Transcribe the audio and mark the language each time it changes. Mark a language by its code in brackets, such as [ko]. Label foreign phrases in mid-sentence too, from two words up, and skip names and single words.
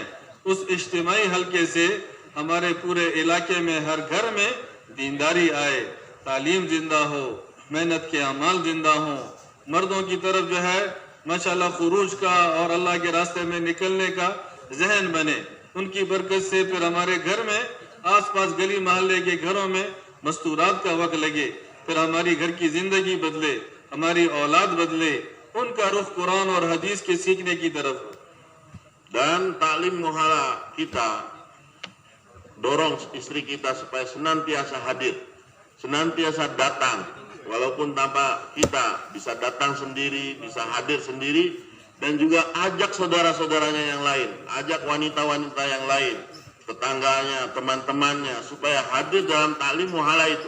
[hi] उस इज्तिमाई हलके से हमारे पूरे इलाके में हर घर में दीनदारी आए, तालीम जिंदा हो, मेहनत के अमाल जिंदा हो, मर्दों की तरफ जो है माशाल्लाह खुरूज का और अल्लाह के रास्ते में निकलने का जहन बने। उनकी बरकत से फिर हमारे घर में, आसपास गली मोहल्ले के घरों में मस्तूरात का वक्त लगे, फिर हमारी घर की जिंदगी बदले, हमारी औलाद बदले, उनका रुख कुरान और हदीस के सीखने की तरफ हो। [id] Dan taklim muhala kita dorong istri kita supaya senantiasa hadir, senantiasa datang, walaupun tanpa kita, bisa datang sendiri, bisa hadir sendiri, dan juga ajak saudara-saudaranya yang lain, ajak wanita-wanita yang lain, tetangganya, teman-temannya, supaya hadir dalam taklim muhala itu.